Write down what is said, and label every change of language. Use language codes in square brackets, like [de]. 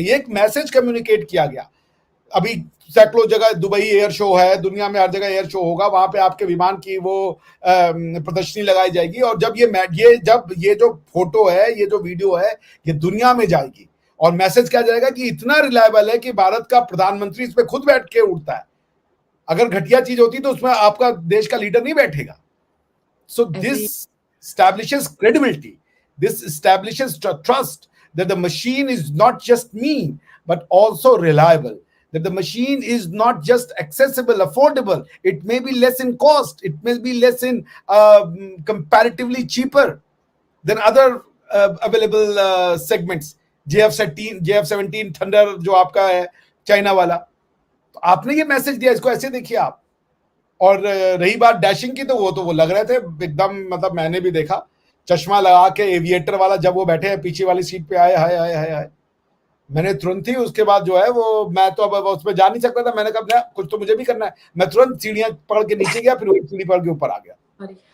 [hi] ये एक message communicate किया गया। अभी सैकड़ों जगह दुबई एयर शो है, दुनिया में हर जगह एयर शो होगा, वहां पे आपके विमान की वो प्रदर्शनी लगाई जाएगी। और जब ये जो फोटो है, ये जो वीडियो है, ये दुनिया में जाएगी और मैसेज क्या जाएगा कि इतना रिलायबल है कि भारत का प्रधानमंत्री इस पे खुद बैठ के उड़ता है। अगर घटिया चीज होती तो उसमें आपका देश का लीडर नहीं बैठेगा। [en] So this establishes credibility, this establishes trust that the machine is not just mean but also reliable, that the machine is not just accessible, affordable, it may be less in cost, it may be less in comparatively cheaper than other available segments। [hi] JF-17 thunder जो आपका है China वाला, तो आपने ये message दिया, इसको ऐसे देखिए आप। और रही बात डैशिंग की, तो वो लग रहे थे एकदम, मतलब मैंने भी देखा चश्मा लगा के एविएटर वाला, जब वो बैठे हैं पीछे वाली सीट पे आए, हाय हाय हाय हाय, मैंने तुरंत ही उसके बाद जो है वो, मैं तो अब उसमें जा नहीं सकता था, मैंने कहा कुछ तो मुझे भी करना है, मैं तुरंत सीढ़ियां पकड़ के नीचे गया, फिर वही सीढ़ी पकड़ के ऊपर आ गया।